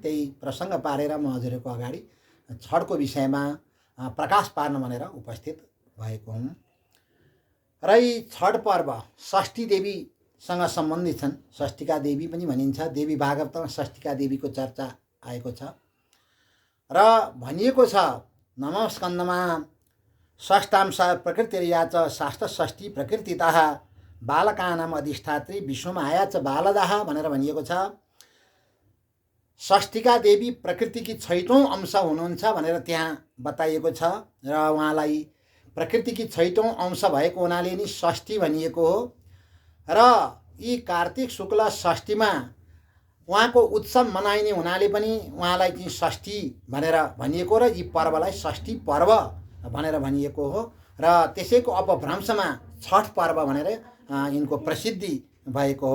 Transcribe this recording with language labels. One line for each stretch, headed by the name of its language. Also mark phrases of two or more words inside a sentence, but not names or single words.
Nepali: त्यही प्रसङ्ग पारेर म हजुरको अगाडि छठको विषयमा प्रकाश पार्न भनेर उपस्थित भएको हुँ। र यी छठ पर्व षष्ठी देवीसँग सम्बन्धित छन्। षष्ठिका देवी पनि भनिन्छ। देवी भागवतमा षष्ठिका देवीको चर्चा आएको छ र भनिएको छ नमः स्कन्दमा
Sanskrit: षष्ठांश प्रकृतिर्या च शास्त्र षष्ठी प्रकृतितः बालकानाम अधिष्ठात्री विश्वमाया च बालदाह
Nepali: भनेर भनिएको छ। षष्ठिका देवी प्रकृतिकी 6औं अंश हुनुहुन्छ भनेर त्यहाँ बताइएको छ र उहाँलाई प्रकृतिकी 6औं अंश भएको हुनाले नि षष्ठी भनिएको हो। र यी कार्तिक शुक्ल षष्ठीमा उहाँको उत्सव मनाइने हुनाले पनि उहाँलाई चाहिँ षष्ठी भनेर भनिएको र यी पर्वलाई षष्ठी पर्व भनेर भनिएको हो र त्यसैको अपभ्रंशमा छठ पर्व भनेर यिनको प्रसिद्धि भएको हो।